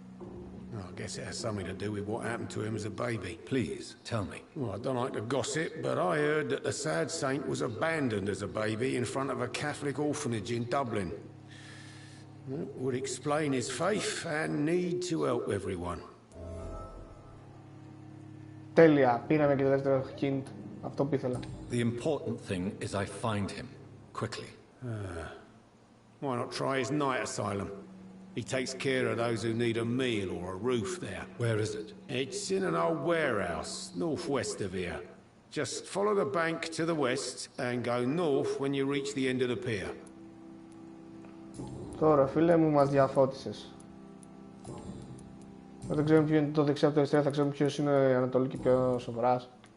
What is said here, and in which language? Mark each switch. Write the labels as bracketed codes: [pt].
[en] Oh, I guess it has something to do with what happened to him as a baby. Please, tell me. Well, I don't like to gossip, but I heard that the sad saint was abandoned as a baby in front of a Catholic orphanage in Dublin. That would explain his faith and need to help everyone. [el] Τέλεια, πήραμε και το δεύτερο hint. Αυτό που ήθελα. [en] The important thing is I find him quickly. Why not try his night asylum? He takes care of those who need a meal or a roof there. Where is it? It's in an old warehouse, northwest of here. Just follow the bank to the west and go north when you reach the end of the pier. [el] Τώρα, φίλε μου, μας διαφώτισες. Δεν ξέρουμε ποιο είναι το δεξιά από το αριστερά, θα ξέρουμε ποιος είναι η Ανατολή και ποιος ο Βορράς.